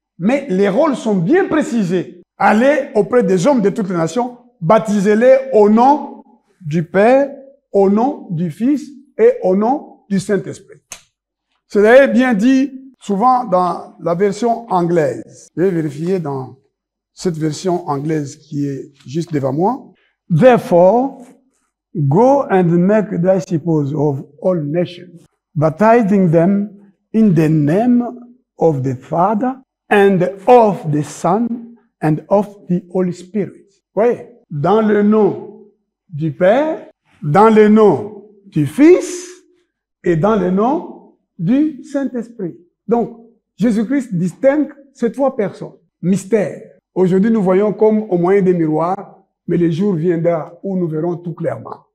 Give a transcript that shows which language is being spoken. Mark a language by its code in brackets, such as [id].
[fr] Mais les rôles sont bien précisés. Allez auprès des hommes de toutes les nations, baptisez-les au nom du Père, au nom du Fils et au nom du Saint-Esprit. C'est d'ailleurs bien dit souvent dans la version anglaise. Je vais vérifier dans cette version anglaise qui est juste devant moi. [en] Therefore, go and make disciples of all nations, baptizing them in the name of the Father and of the Son and of the Holy Spirit. [fr] Oui, dans le nom du Père, dans le nom du Fils et dans le nom du Saint-Esprit. Donc, Jésus-Christ distingue ces trois personnes. Mystère. Aujourd'hui, nous voyons comme au moyen des miroirs, mais le jour viendra où nous verrons tout clairement.